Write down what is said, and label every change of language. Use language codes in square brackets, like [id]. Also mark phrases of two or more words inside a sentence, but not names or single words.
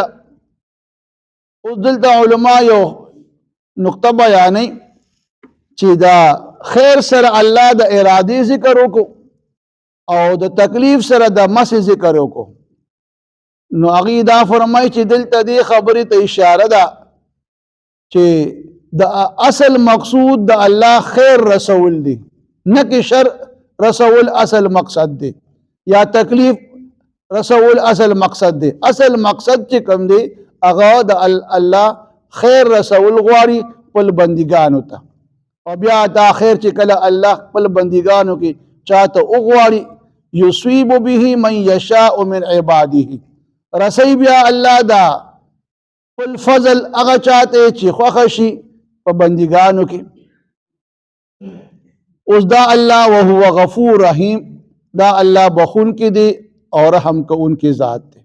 [ps] اوس دلته علما یو نقطه بیانوي چې دا خیر سره الله د ارادې ذکر وکړو او د تکلیف سره د مسې ذکر وکړو. نو هغوی دا فرمایي چې دلته دې خبرې ته اشاره ده چې د اصل مقصود د الله خیر رسول دی نه کہ شر رسول اصل مقصد دی یا تکلیف رسول اصل مقصد دی. اصل مقصد چې کوم دی هغه د الله خیر رسول غواړي خپل بندګانو ته. او بیا دا خیر چې کله الله خپل بندګانو کې چاته وغواړي [ar] یصیب به من یشاء من عباده [ps] رسی بیا الله دا خپل فضل هغه چاته چې خوښه شي په بندګانو کې. اوس دا الله [ar] وهو غفور رحیم، [ps] دا الله بخون کې دی او رحم کوونکی ذات دی.